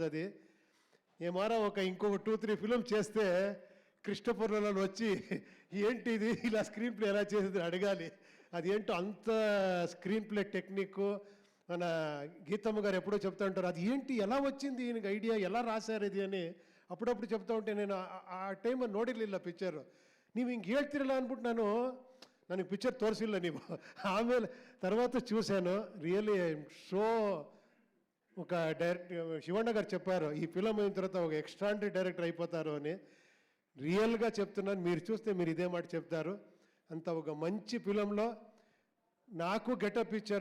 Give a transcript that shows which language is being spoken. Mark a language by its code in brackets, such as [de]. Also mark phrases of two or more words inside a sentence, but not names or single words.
[te] అది ఏమారా ఇంకొక 2-3 ఫిలిం చేస్తే క్రిస్టోఫర్లలో వచ్చి ఏంటి ఇది ఇలా స్క్రీన్ ప్లే ఎలా చేసేది అడగాలి. అది ఏంటో అంత [en] screenplay technique. [te] మన గీతమ్మ గారు ఎప్పుడో చెప్తా ఉంటారు అది ఏంటి ఎలా వచ్చింది ఈయనకి ఐడియా, ఎలా రాశారు ఇది అని అప్పుడప్పుడు చెప్తా ఉంటే నేను [kn] ಆ ಟೈಮ್ ನೋಡಿರಲಿಲ್ಲ ಪಿಕ್ಚರು. ನೀವು ಹಿಂಗೆ ಹೇಳ್ತಿರಲ್ಲ ಅಂದ್ಬಿಟ್ಟು ನನಗೆ ಪಿಕ್ಚರ್ ತೋರಿಸಿಲ್ಲ ನೀವು. [te] ಆಮೇಲೆ తర్వాత చూశాను. రియల్లీ షో ఒక శివಣ್ణ గారు చెప్పారు ఈ ఫిలం అయిన తర్వాత ఒక [en] extraordinary director [te] అయిపోతారు అని. రియల్గా చెప్తున్నాను, మీరు చూస్తే మీరు ఇదే మాట చెప్తారు. అంత ఒక మంచి ఫిలంలో నాకు గెటప్ ఇచ్చారు.